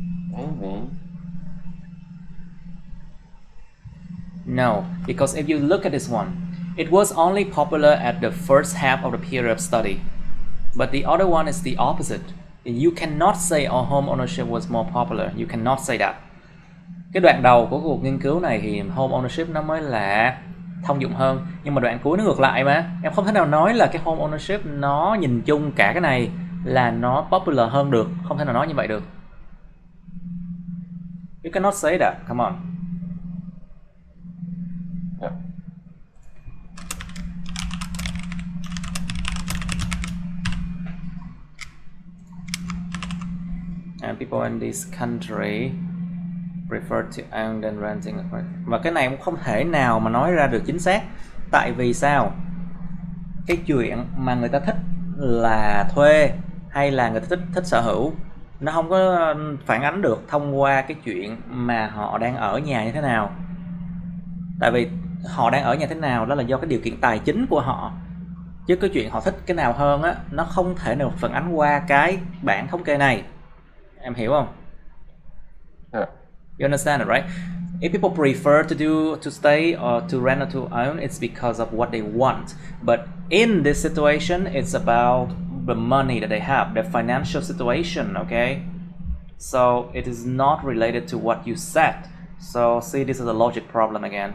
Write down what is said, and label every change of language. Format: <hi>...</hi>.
<en>Maybe. No, because if you look at this one, it was only popular at the first half of the period of study. But the other one is the opposite. You cannot say home ownership was more popular. You cannot say that.</en> <vi>Cái đoạn đầu của cuộc nghiên cứu này thì home ownership nó mới là thông dụng hơn. Nhưng mà đoạn cuối nó ngược lại mà. Em không thể nào nói là cái home ownership nó nhìn chung cả cái này là nó popular hơn được. Không thể nào nói như vậy được.</vi> <en>You cannot say that. Come on. Yeah. And people in this country prefer to own than renting.</en> <vi>Và cái này cũng không thể nào mà nói ra được chính xác. Tại vì sao? Cái chuyện mà người ta thích là thuê hay là người ta thích sở hữu, nó không có phản ánh được thông qua cái chuyện mà họ đang ở nhà như thế nào. Tại vì họ đang ở nhà thế nào đó là do cái điều kiện tài chính của họ. Chứ cái chuyện họ thích cái nào hơn á, nó không thể nào phản ánh qua cái bảng thống kê này. Em hiểu không?</vi> <en>Yeah. You understand it, right? If people prefer to stay or to rent or to own, it's because of what they want. But in this situation, it's about the money that they have, their financial situation, okay? So it is not related to what you said. So see, this is a logic problem again.</en>